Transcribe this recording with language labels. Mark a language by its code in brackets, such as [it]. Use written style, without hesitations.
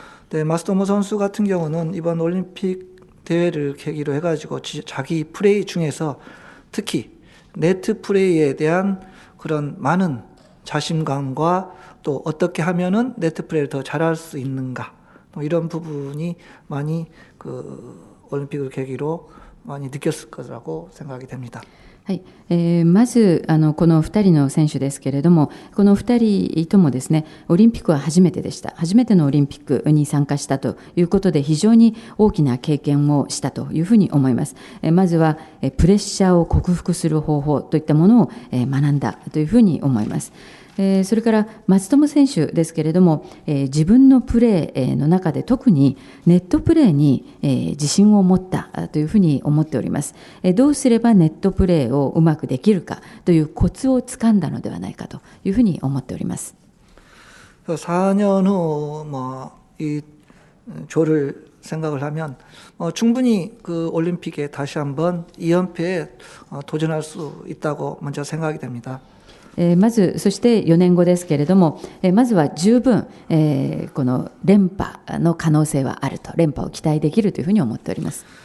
[ko] 네, 마츠토모 선수 같은 경우는 이번 올림픽 대회를 계기로 해가지고 자기 플레이 중에서 특히 네트 플레이에 대한 그런 많은 자신감과 또 어떻게 하면은 네트 플레이를 더 잘할 수 있는가, 이런 부분이 많이 그 올림픽을 계기로 많이 느꼈을 거라고 생각이 됩니다. [ja] はい、まずこの2人の選手ですけれども、この2人ともですね、オリンピックは初めてでした。初めてのオリンピックに参加したということで、非常に大きな経験をしたというふうに思います。まずはプレッシャーを克服する方法といったものを学んだというふうに思います。それから松友選手ですけれども、自分のプレーの中で特にネットプレーに自信を持ったというふうに思っております。どうすればネットプレーをうまくできるかというコツをつかんだのではないかというふうに思っております。 [ko] 4년 후 이 조를 생각을 하면 충분히 그 올림픽에 다시 한번 2연패에 도전할 수 있다고 먼저 생각이 됩니다. [ja] まずそして4年後ですけれども、まずは十分、この連覇の可能性はあると、連覇を期待できるというふうに思っております。